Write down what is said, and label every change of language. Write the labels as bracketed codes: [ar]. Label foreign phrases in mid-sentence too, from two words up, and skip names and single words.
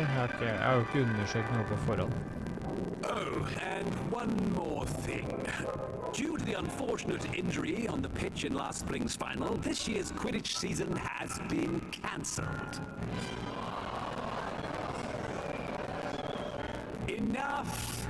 [no] Jeg har jo ikke undersøkt noe på forhånd. [en] Oh, and one more thing. Due to the unfortunate injury on the pitch in last spring's final, this year's Quidditch season has been cancelled. Enough!